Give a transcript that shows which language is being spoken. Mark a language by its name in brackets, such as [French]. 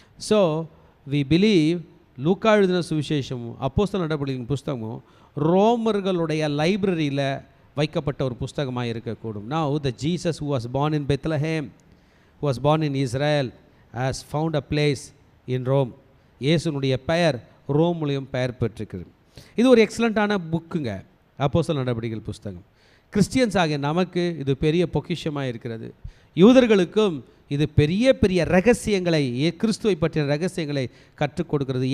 [English] so we believe [Tamil] லூக்கா எழுதின சுவிசேஷமும் அப்போஸ்தலர் நடபடிகளின் புஸ்தகமும் ரோமர்களுடைய லைப்ரரியில் வைக்கப்பட்ட ஒரு புஸ்தகமாக இருக்கக்கூடும். [English] Now the Jesus who was born in Bethlehem, who was born in Israel, has found a place in Rome. [Tamil] இயேசுனுடைய பெயர் ரோம்லையும் பெயர் பெற்றிருக்கிறது. இது ஒரு எக்ஸலண்ட்டான புக்குங்க, அப்போஸ்தலர் நடபடிகள் புஸ்தகம். கிறிஸ்டியன்ஸ் ஆகிய நமக்கு இது பெரிய பொக்கிஷமாக இருக்கிறது. யூதர்களுக்கும் இது பெரிய பெரிய ரகசியங்களை, கிறிஸ்துவை பற்றிய ரகசியங்களை கற்றுக் கொடுக்கிறது.